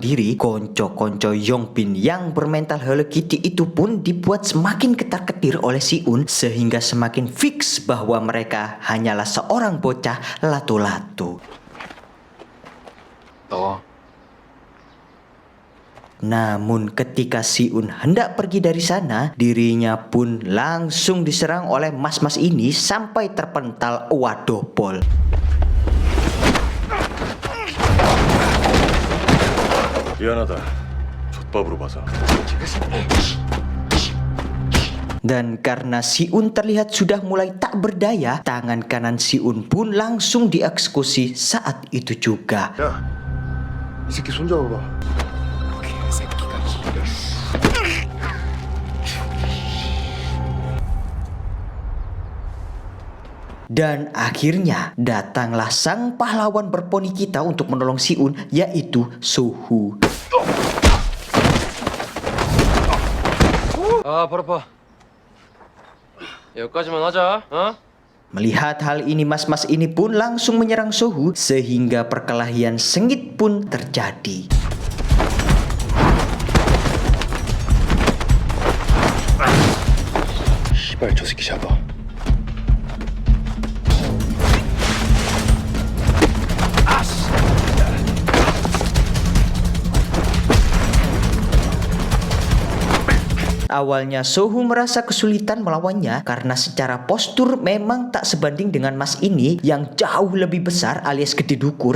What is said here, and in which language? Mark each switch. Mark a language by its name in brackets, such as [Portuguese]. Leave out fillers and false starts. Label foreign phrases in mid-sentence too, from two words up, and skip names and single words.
[Indonesian] diri, konco-konco Yongbin yang bermental Hello Kitty itu pun dibuat semakin ketar-ketir oleh Si-un sehingga semakin fix bahwa mereka hanyalah seorang bocah lato-lato. [Korean] 나와. [Indonesian] Namun ketika Si-un hendak pergi dari sana, dirinya pun langsung diserang oleh mas-mas ini sampai terpental wadopol. [Korean] 미안하다. 족밥으로 봐서. [Indonesian] Dan karena Si-un terlihat sudah mulai tak berdaya, tangan kanan Si-un pun langsung dieksekusi saat itu juga. [Korean] 야, 이 새끼 손 잡아봐. [Indonesian] Dan akhirnya datanglah sang pahlawan berponi kita untuk menolong Si-un, yaitu Sohu. [Korean] 아, 발 아파. 여기까지만 하자, 어? [Indonesian] Melihat hal ini, mas-mas ini pun langsung menyerang Sohu sehingga perkelahian sengit pun terjadi. [Korean] 씨발 저 새끼 잡아. [Indonesian] Awalnya Sohu merasa kesulitan melawannya karena secara postur memang tak sebanding dengan mas ini yang jauh lebih besar alias gede dukur.